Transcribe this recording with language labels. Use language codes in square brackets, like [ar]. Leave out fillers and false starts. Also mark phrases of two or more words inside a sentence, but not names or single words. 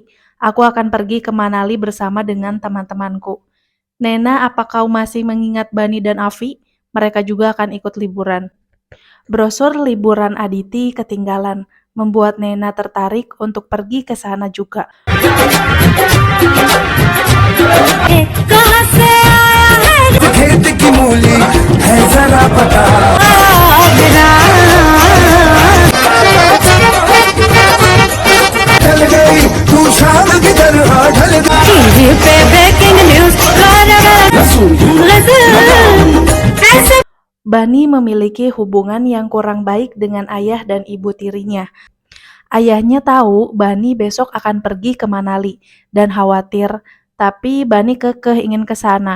[id] Aku akan pergi ke Manali bersama dengan teman-temanku." "Nena, apa kau masih mengingat Bani dan Afi? Mereka juga akan ikut liburan." Brosur liburan Aditi ketinggalan, membuat Nena tertarik untuk pergi ke sana juga. [hi] खेत की मूली है जरा पता ढल गई तू शाम की तरह ढल टीवी पे [en] breaking news [id] Bani memiliki hubungan yang kurang baik dengan ayah dan ibu tirinya. Ayahnya tahu Bani besok akan pergi ke Manali dan khawatir, tapi Bani kekeh ingin ke sana.